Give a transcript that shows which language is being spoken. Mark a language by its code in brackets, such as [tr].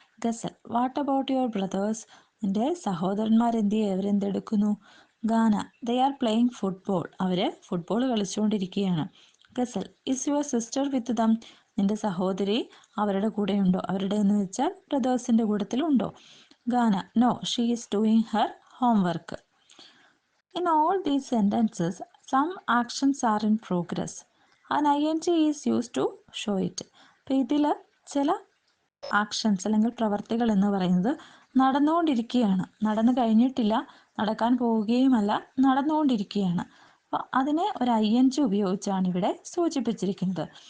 [en] Ghazal, what about your brothers? [ml] നിൻ്റെ സഹോദരന്മാരെന്തിയെ? അവരെന്തെടുക്കുന്നു? [en] Gana, they are playing football. [ml] Our football കളിച്ചുകൊണ്ടിരിക്കുകയാണ്. [en] Ghazal, is your sister with them? [ml] നിൻ്റെ സഹോദരി അവരുടെ കൂടെയുണ്ടോ? അവരുടെ എന്ന് വെച്ചാൽ ബ്രദേഴ്സിൻ്റെ കൂട്ടത്തിലുണ്ടോ? [en] Gana, no, she is doing her homework. In all these sentences, some actions are in progress. An ing is used to show it. [ml] അപ്പോൾ ഇതിൽ ചില ആക്ഷൻസ് അല്ലെങ്കിൽ പ്രവർത്തികൾ എന്ന് പറയുന്നത് നടന്നുകൊണ്ടിരിക്കുകയാണ്, നടന്നു കഴിഞ്ഞിട്ടില്ല, നടക്കാൻ പോവുകയുമല്ല, നടന്നുകൊണ്ടിരിക്കുകയാണ്. അപ്പോൾ അതിനെ ഒരു ing ഉപയോഗിച്ചാണ് ഇവിടെ സൂചിപ്പിച്ചിരിക്കുന്നത്.